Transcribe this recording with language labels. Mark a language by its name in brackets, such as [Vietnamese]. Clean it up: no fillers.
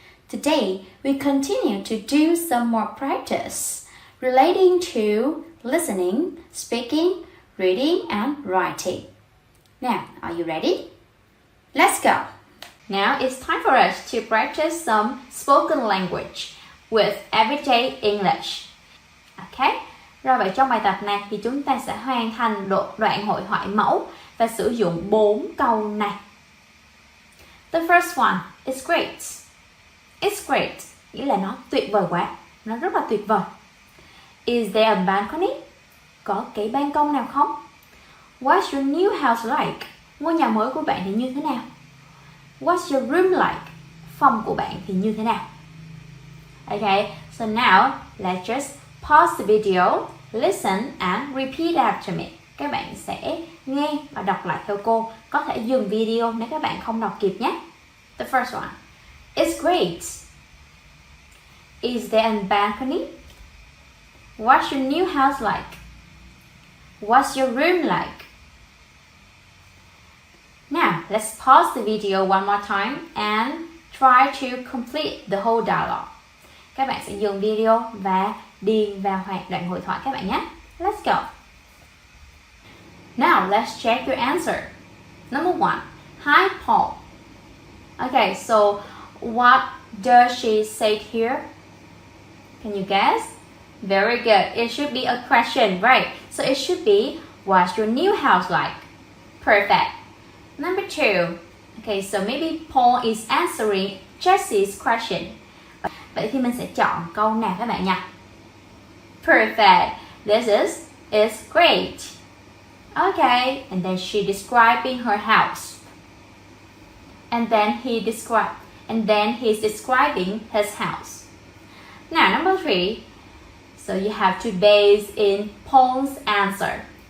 [English] Today, we continue to do some more practice relating to listening, speaking, reading, and writing. Now, are you ready? Let's go! Now it's time for us to practice some spoken language with everyday English. Okay. [Vietnamese] Rồi vậy trong bài tập này thì chúng ta sẽ hoàn thành đoạn hội thoại mẫu và sử dụng 4 câu này. [English] The first one, it's great. It's great, [Vietnamese] nghĩa là nó tuyệt vời quá, nó rất là tuyệt vời. [English] Is there a balcony? [Vietnamese] Có cái ban công nào không? [English] What's your new house like? [Vietnamese] Ngôi nhà mới của bạn thì như thế nào? [English] What's your room like? [Vietnamese] Phòng của bạn thì như thế nào? [English] Okay, so now let's just pause the video, listen and repeat after me. [Vietnamese] Các bạn sẽ nghe và đọc lại theo cô. Có thể dừng video nếu các bạn không đọc kịp nhé. [English] The first one. It's great. Is there a balcony? What's your new house like? What's your room like? Now, let's pause the video one more time and try to complete the whole dialogue. [Vietnamese] Các bạn sẽ dừng video và điền vào đoạn hội thoại các bạn nhé. [English] Let's go. Now, let's check your answer. Number 1. Hi, Paul. Okay, so what does she say here? Can you guess? Very good. It should be a question, right? So it should be, what's your new house like? Perfect. Number 2. Okay, so maybe Paul is answering Jessie's question. [Vietnamese] Vậy thì mình sẽ chọn câu nào các bạn nhỉ? [English] Perfect. This is great. Okay, and then she describing her house. And then he's describing his house. Now, number 3. So you have to base in Paul's answer.